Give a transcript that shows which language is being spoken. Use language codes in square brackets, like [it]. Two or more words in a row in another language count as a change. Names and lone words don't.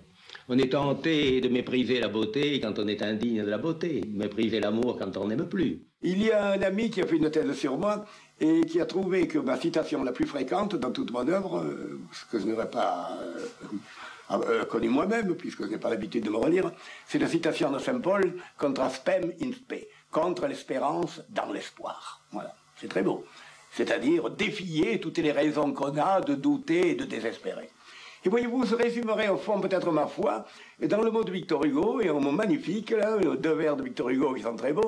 [fr] On est tenté de mépriser la beauté quand on est indigne de la beauté, mépriser l'amour quand on n'aime plus. Il y a un ami qui a fait une thèse sur moi et qui a trouvé que ma citation la plus fréquente dans toute mon œuvre, ce que je n'aurais pas connu moi-même, puisque je n'ai pas l'habitude de me relire, c'est la citation de Saint Paul « [la] Contra spem in spe », [fr] contre l'espérance dans l'espoir. Voilà, c'est très beau. C'est-à-dire défier toutes les raisons qu'on a de douter et de désespérer. Et voyez-vous, je résumerai au fond peut-être ma foi dans le mot de Victor Hugo, et un mot magnifique, là, 2 vers de Victor Hugo qui sont très beaux.